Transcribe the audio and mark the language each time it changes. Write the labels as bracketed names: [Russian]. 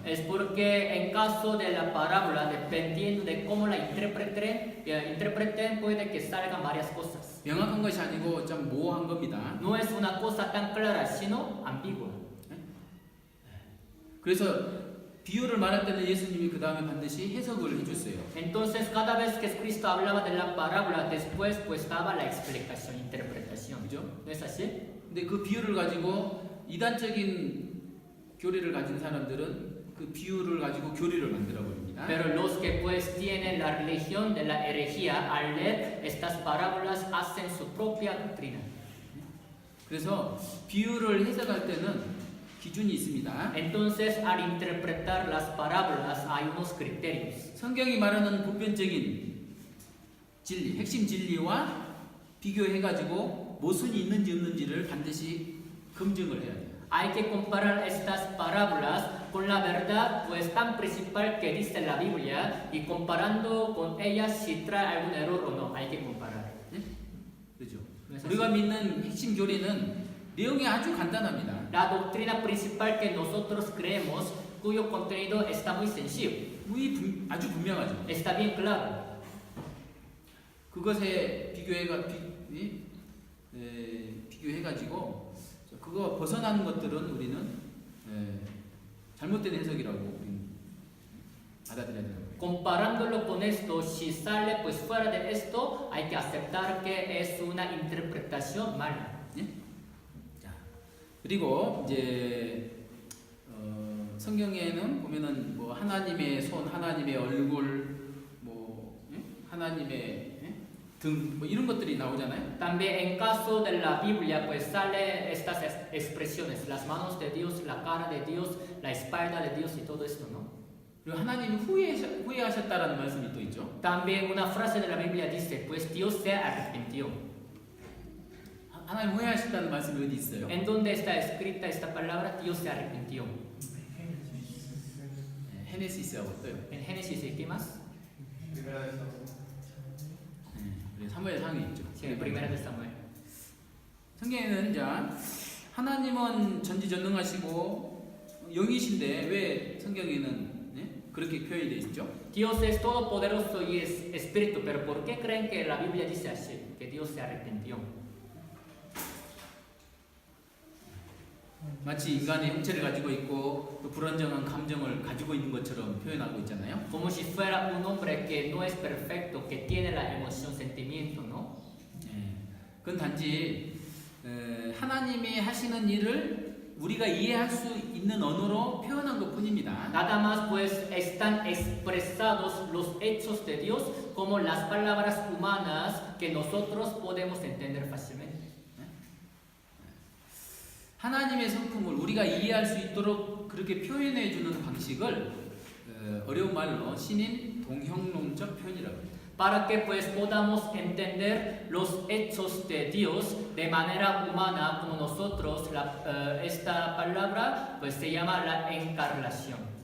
[Spanish] Es porque en caso de la parábola, dependiendo de cómo la interpreten, puede que salgan varias cosas. [Korean] 명확한 것이 아니고 좀 모호한 겁니다. [Spanish] No es una cosa tan clara, sino ambigua. [Korean] 그래서 비유를 말할 때는 예수님이 그 다음에 반드시 해석을 해줬어요. [Spanish] Entonces, cada vez que Cristo hablaba de la parábola, después pues daba la explicación, interpretación. [Korean] 그죠? [Spanish] ¿No es así? [Korean] 근데 그 비유를 가지고 이단적인 교리를 가진 사람들은 그 비유를 가지고 교리를 만들어 버립니다. [Spanish] Pero los que pues tienen la religión de la herejía, al leer estas parábolas, hacen su propia doctrina. [Korean] 그래서 비유를 해석할 때는 기준이 있습니다. [Spanish] Entonces, al interpretar las parábolas, hay unos criterios. [Korean] 성경이 말하는 보편적인 진리, 핵심 진리와 비교해가지고 모순이 있는지 없는지를 반드시 검증을 해야 돼요. [Spanish] Hay que comparar estas parábolas con la verdad pues tan principal que dice la Biblia y comparando con ellas si trae algún error o no. Hay que comparar. [Korean] 네? 그렇죠. 그래서 우리가 믿는 핵심 교리는 내용이 아주 간단합니다. [Spanish] La doctrina principal que nosotros creemos, cuyo contenido está muy sencillo, [Korean] 아주 분명하죠. [Spanish] está bien claro. [Korean] 그것에 비교해가지고 그거 벗어나는 것들은 우리는 잘못된 해석이라고 우리는 받아들여야 되는 거예요. [Spanish] Comparándolo con esto, si sale pues fuera de esto, hay que aceptar que es una interpretación mala. [Korean] 예? 자, 그리고 이제 성경에는 보면은 뭐 하나님의 손, 하나님의 얼굴, 뭐 하나님의 등, 뭐 이런 것들이 나오잖아요. [Spanish] También en caso de la Biblia pues sale estas expresiones, las manos de Dios, la cara de Dios, la espalda de Dios y todo esto, ¿no? [Korean] 그리고 하나님이 후회하셨다라는 말씀이 또 있죠. [Spanish] También una frase de la Biblia dice, pues Dios se arrepintió. [Korean] 하나님 후회하셨다는 말씀이 어디 있어요? [Spanish] ¿En dónde está escrita esta palabra? Dios se arrepintió. [Korean] 헤네시스하고 또요. [Spanish] En Génesis y qué más? Primera de Samuel. [Korean] 사무엘 상에 있죠. [Spanish] Sí, primera de Samuel. [Korean] 성경에는 이제 하나님은 전지전능하시고 영이신데 왜 성경에는 그렇게 표현이 되어 있죠? [Spanish] Dios es todopoderoso y es espíritu, pero ¿por qué creen que la Biblia dice así? Que Dios se arrepintió. [Korean] 마치 인간의 형체를 가지고 있고 또 불안정한 감정을 가지고 있는 것처럼 표현하고 있잖아요. [Spanish] Como si fuera un hombre que no es perfecto, que tiene la emoción, sentimiento, ¿no? [Korean] 그건 단지 하나님이 하시는 일을 우리가 이해할 수 있는 언어로 표현한 것뿐입니다. [Spanish] Nada más pues están expresados los hechos de Dios como las palabras humanas que nosotros podemos entender fácilmente. [Korean] 하나님의 성품을 우리가 이해할 수 있도록 그렇게 표현해 주는 방식을 어려운 말로 신인 동형론적 표현이라고 합니다. [Spanish] Para que pues podamos entender los hechos de Dios de manera humana como nosotros, esta palabra pues se llama la encarnación.